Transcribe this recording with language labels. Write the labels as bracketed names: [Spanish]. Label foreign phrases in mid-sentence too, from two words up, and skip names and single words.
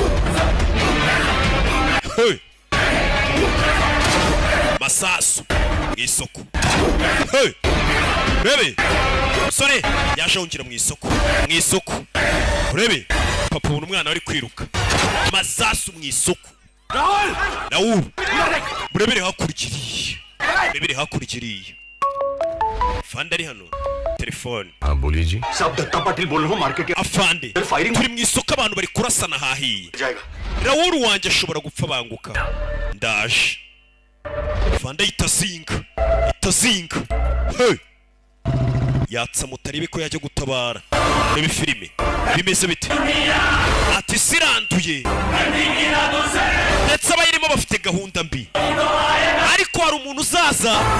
[Kinyarwanda] masasu mu isoko rebe musore yaje yongera mu isoko urebe papa ubona umwana wari kwiruka masasu mu isoko Raoul burebere hakurikiriye fanda ari hano telefone [Hindi] हाँ बोलिए जी सब दत्ता पाटिल बोल रहा हूँ मार्केट [Kinyarwanda] afande turi mu isoko abantu bari kurasana hahiye Raoul wanjye ashobora gupfa banguka ndaje Fanda itazinga hey yatsa mutarebe ko yajya gutabara muri filime bimeze bite ati siranduye ndetse abayirimo bafite gahunda mbi ariko hari umuntu uzaza